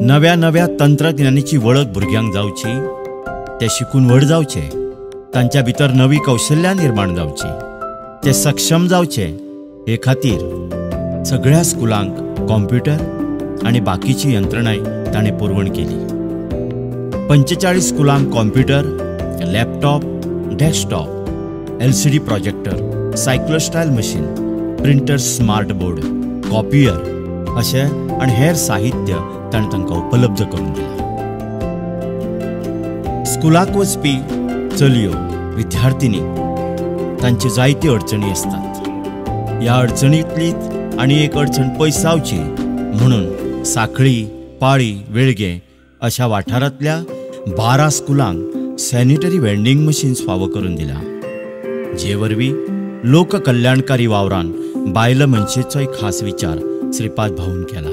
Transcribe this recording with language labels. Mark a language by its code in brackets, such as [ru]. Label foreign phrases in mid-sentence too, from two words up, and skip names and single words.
[kok] नव्या तंत्रज्ञानाची वळख भुरग्यांक जावची, ते शिकून व्हड जावचे, तांच्या भितर नवी कौशल्यां निर्माण जावची, ते सक्षम जावचे हे खातीर सगळ्या स्कुलांक कॉम्प्युटर आनी बाकीची यंत्रणाय ताणें पुरवण केली. 45 स्कुलांक [en] computer, laptop, desktop, LCD projector, cyclostyle machine, printer, smart board, copier [kok] अशें आनी हेर साहित्य ताणें तांकां उपलब्ध करून दिलें. स्कुलाक वचपी चलयो, विद्यार्थिनी तांच्यो जायत्यो अडचणी आसतात. ह्या अडचणींतलीच आनी एक अडचण पयस जावची म्हणून साखळी, पाळी, वेळगे अशा वाठारांतल्या 12 स्कुलांक [en] sanitary vending machines [kok] फावो करून दिला, जे वरवीं लोककल्याणकारी वावरान बायल मनशेचोय खास विचार श्रीपाद भाऊन केला.